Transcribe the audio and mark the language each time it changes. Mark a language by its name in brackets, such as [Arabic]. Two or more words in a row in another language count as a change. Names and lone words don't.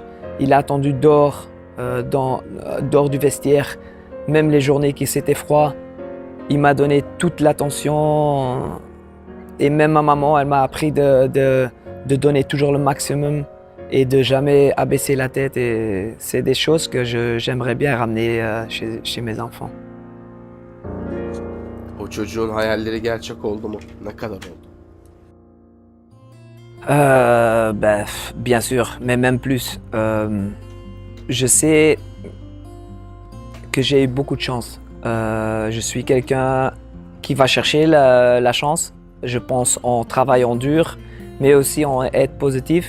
[French] Il a attendu dehors du vestiaire, même les journées qui c'était froid. Il m'a donné toute l'attention et même ma maman, elle m'a appris de donner toujours le maximum et de jamais abaisser la tête. Et c'est des choses que j'aimerais bien ramener chez mes enfants. [Turkish] O çocuğun hayalleri gerçek oldu mu? Ne kadar oldu? [French] Ben, bien sûr, mais même plus. je sais que j'ai eu beaucoup de chance. Je suis quelqu'un qui va chercher la chance, je pense en travaillant dur, mais aussi en être positif.